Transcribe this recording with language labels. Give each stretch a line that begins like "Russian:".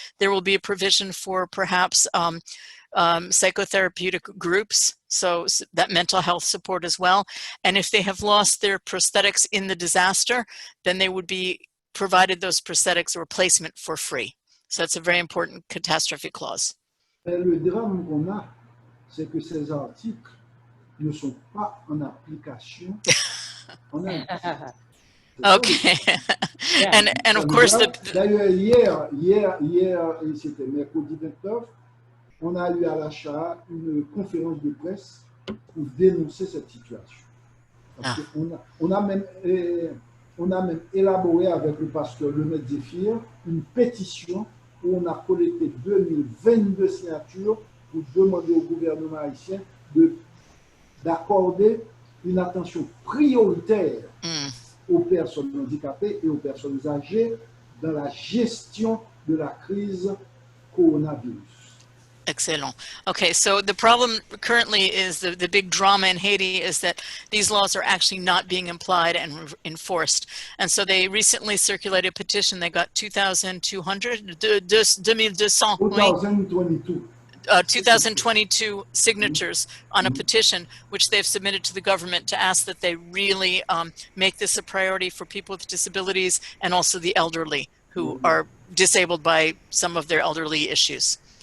English: There will be a provision for perhaps psychotherapeutic groups, so that mental health support as well. And if they have lost their prosthetics in the disaster, then they would be provided those prosthetics replacement for free. So it's a very important catastrophe clause.
French: Le drame qu'on a, c'est que ces articles ne sont pas en application en Haïti.
English: Okay. and of course
French: D'ailleurs, hier, c'était mercredi 29, on a eu à l'achat une conférence de presse pour dénoncer cette situation. Parce qu'on a même élaboré avec le pasteur Lemaitre Zéphir une pétition où on a collecté 2022 signatures pour demander au gouvernement haïtien d'accorder une attention prioritaire aux personnes handicapées et aux personnes âgées dans la gestion de la crise coronavirus.
English: Excellent. Okay, so the problem currently is the big drama in Haiti is that these laws are actually not being applied and enforced. And so they recently circulated a petition. They got 2,200, 2,022 signatures on a petition, which they've submitted to the government to ask that they really make this a priority for people with disabilities and also the elderly who are disabled by some of their elderly issues.